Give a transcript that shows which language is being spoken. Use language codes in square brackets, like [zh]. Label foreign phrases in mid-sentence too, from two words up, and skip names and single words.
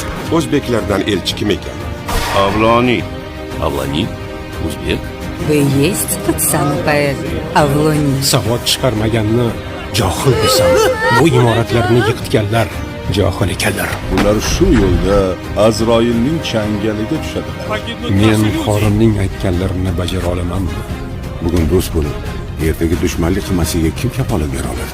[uz] O'zbeklardan elchi kim ekan? Avloniy. Avloniy? O'zbek? [ru] Вы есть тот самый поэт Авлоний? [uz] Savod chiqarmaganni johil desam, bu imoratlarni yiqitganlar johil ekanlar. Ular shu yo'lda Azroilning changaliga tushadilar. Men xorimning aytganlarini bajara olamanmi? Bugun do'st bo'lib, ertaga dushmanlik qilmasiga kim kafolat bera oladi?